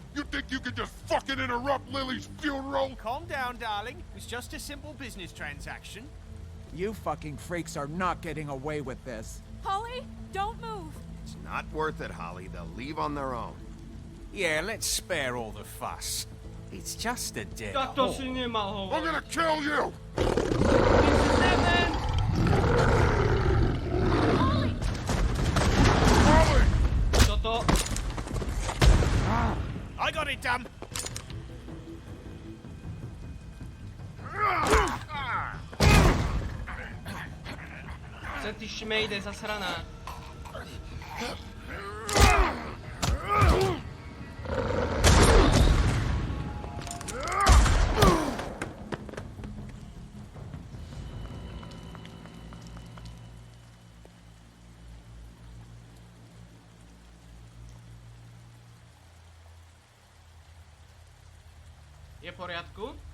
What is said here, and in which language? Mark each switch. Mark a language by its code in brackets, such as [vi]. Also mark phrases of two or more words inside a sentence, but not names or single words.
[en] You think you could just fucking interrupt Lily's funeral? Calm down, darling. It's just a simple business transaction. You fucking freaks are not getting away with this. Holly, don't move. It's not worth it, Holly. They'll leave on their own. Yeah, let's spare all the fuss. It's just a dead [sk] Tak to [en] horse. [sk] si nemal [en] I'm [sk] hovoriť. [en] gonna kill you! Seven! Holly! Holly! [sk] Toto... [en] I got it done. [sk] Chcem ty šmejde zasraná. Je v poriadku?